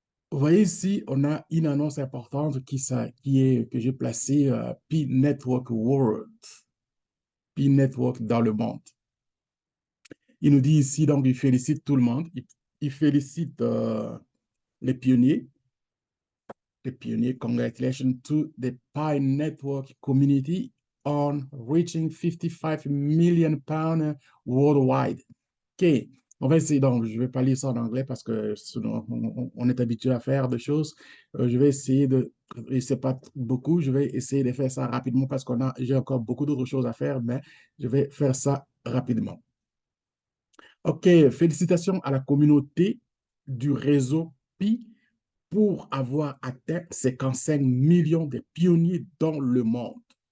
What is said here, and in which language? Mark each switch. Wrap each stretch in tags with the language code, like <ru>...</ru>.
<fr>Vous voyez ici, on a une annonce importante que j'ai placée Pi Network World, Pi Network dans le monde. Il nous dit ici, donc, il félicite tout le monde. Il félicite les pionniers.</fr> <en>Congratulations to the Pi Network community on reaching 55 million pounds worldwide. OK.</en> <fr>On va essayer, donc, je ne vais pas lire ça en anglais parce que sinon, on est habitué à faire des choses. Je vais essayer et c'est pas beaucoup, je vais essayer de faire ça rapidement parce j'ai encore beaucoup d'autres choses à faire, mais je vais faire ça rapidement. OK, félicitations à la communauté du réseau Pi pour avoir atteint 55 millions de pionniers dans le monde.</fr>